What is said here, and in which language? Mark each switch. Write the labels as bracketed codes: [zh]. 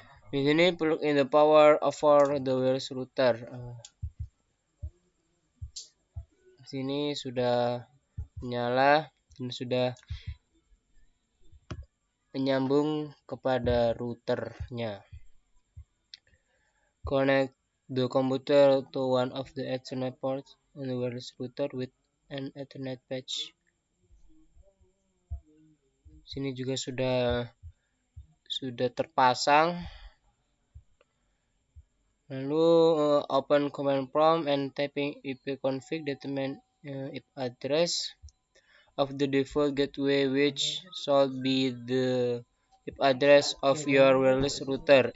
[id] Di sini [en] plug in the power over the wireless router. [id] Di sini sudah menyala dan sudah menyambung kepada routernya. [en] Connect the computer to one of the Ethernet ports on the wireless router with an Ethernet patch. [id] Sini juga sudah terpasang. Lalu [en] open command prompt and typing ipconfig determine IP address of the default gateway which should be the IP address of your wireless router.